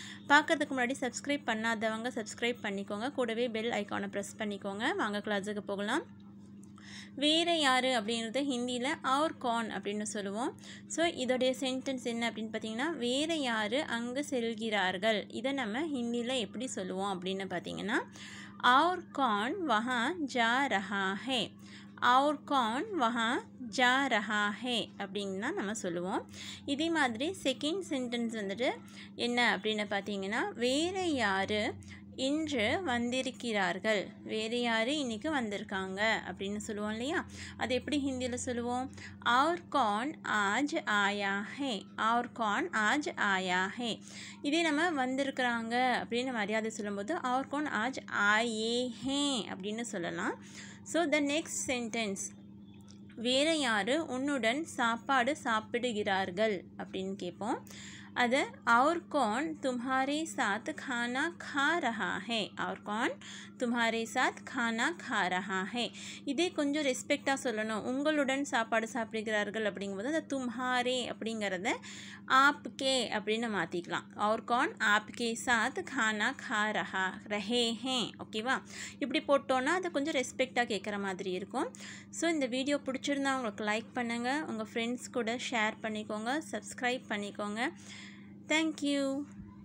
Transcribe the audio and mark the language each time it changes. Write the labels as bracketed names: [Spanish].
[Tamil] பார்க்கறதுக்கு முன்னாடி சப்ஸ்கிரைப் பண்ணாதவங்க சப்ஸ்கிரைப் பண்ணிக்கோங்க, கூடவே பெல் ஐக்கானை ப்ரெஸ் பண்ணிக்கோங்க. வாங்க கிளாஸுக்கு போகலாம். வேறு யார் அப்படிங்கிறது ஹிந்தியில் [Hindi] और कौन [Tamil] அப்படின்னு சொல்லுவோம். ஸோ இதோடைய சென்டென்ஸ் என்ன அப்படின்னு பார்த்தீங்கன்னா, வேறு யார் அங்கு செல்கிறார்கள். இதை நம்ம ஹிந்தியில் எப்படி சொல்லுவோம் அப்படின்னு பார்த்தீங்கன்னா, [Hindi] और कौन वहाँ जा रहा है, और कौन वहाँ जा रहा है [Tamil] அப்படின்னா நம்ம சொல்லுவோம். இதே மாதிரி செகண்ட் சென்டென்ஸ் வந்துட்டு என்ன அப்படின்னு பார்த்தீங்கன்னா, வேறு யார் இன்று வந்திருக்கிறார்கள், வேறு யார் இன்றைக்கி வந்திருக்காங்க அப்படின்னு சொல்லுவோம் இல்லையா. அது எப்படி ஹிந்தியில் சொல்லுவோம், [Hindi] और कौन आज आया है, और कौन आज आया है. [Tamil] இதே நம்ம வந்திருக்கிறாங்க அப்படின்னு மரியாதை சொல்லும்போது [Hindi] और कौन आज आए हैं [Tamil] அப்படின்னு சொல்லலாம். ஸோ த நெக்ஸ்ட் சென்டென்ஸ், வேறு யார் உன்னுடன் சாப்பாடு சாப்பிடுகிறார்கள் அப்படின்னு கேட்போம். [Hindi] அது और कौन तुम्हारे साथ खाना खा रहा है, और कौन तुम्हारे साथ खाना खा रहा है. [Tamil] இதே கொஞ்சம் ரெஸ்பெக்டாக சொல்லணும், உங்களுடன் சாப்பாடு சாப்பிடுகிறார்கள் அப்படிங்கும்போது அந்த तुम्हारे அப்படிங்கிறத आपके அப்படின்னு மாற்றிக்கலாம். [Hindi] और कौन आपके साथ खाना खा रहे हैं. [Tamil] ஓகேவா, இப்படி போட்டோன்னா அது கொஞ்சம் ரெஸ்பெக்டாக கேட்குற மாதிரி இருக்கும். ஸோ இந்த வீடியோ பிடிச்சிருந்தா உங்களுக்கு லைக் பண்ணுங்கள், உங்கள் ஃப்ரெண்ட்ஸ் கூட ஷேர் பண்ணிக்கோங்க, சப்ஸ்கிரைப் பண்ணிக்கோங்க. [English] Thank you.